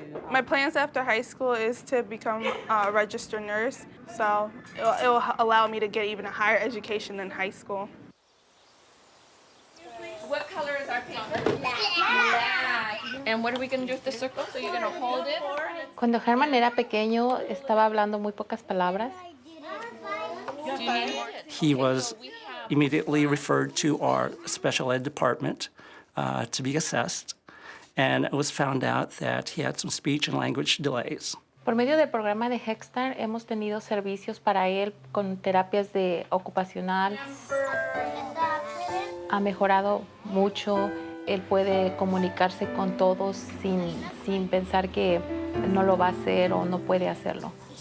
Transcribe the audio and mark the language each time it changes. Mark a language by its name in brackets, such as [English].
[English] My plans after high school is to become a registered nurse, so it'll allow me to get even a higher education than high school. What color is our paper? Black. And what are we going to do with the circle? So you're going to hold it? [Spanish] Cuando Herman era pequeño, estaba hablando muy pocas palabras. [English] He was immediately referred to our special ed department to be assessed, and it was found out that he had some speech and language delays. [Spanish] Por medio del programa de Head Start hemos tenido servicios para él con terapias de ocupacional. Ha mejorado mucho. Él puede comunicarse con todos sin pensar que no lo va a hacer o no puede hacerlo.